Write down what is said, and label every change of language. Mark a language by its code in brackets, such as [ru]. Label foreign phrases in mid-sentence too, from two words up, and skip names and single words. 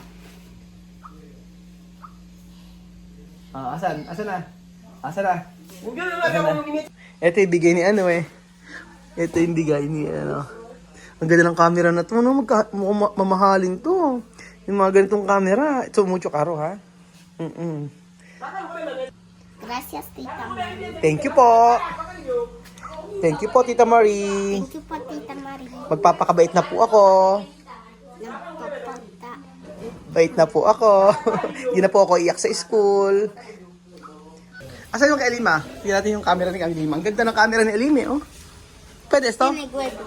[tl] Asan na? Ito yung bigay ni ano eh. Ito yung bigay ni ano. Ang ganda ng camera na ito. Ano, mamahalin to. Yung mga ganitong camera. Ito, [es] mucho caro ha. Gracias, [tl] Tita Marie. [en] Thank you [tl] po. [en] Thank you [tl] po, Tita Marie. [en] Thank you [tl] po, Tita Marie. Magpapakabait na po ako. Nagpapagta. Bait na po ako. Hindi na po ako iyak sa school. Asan yung kay Elima? Tingnan natin yung camera ni Elima. Ang ganda ng camera ni Elima, oh. Pwede ito? Pinagwebo.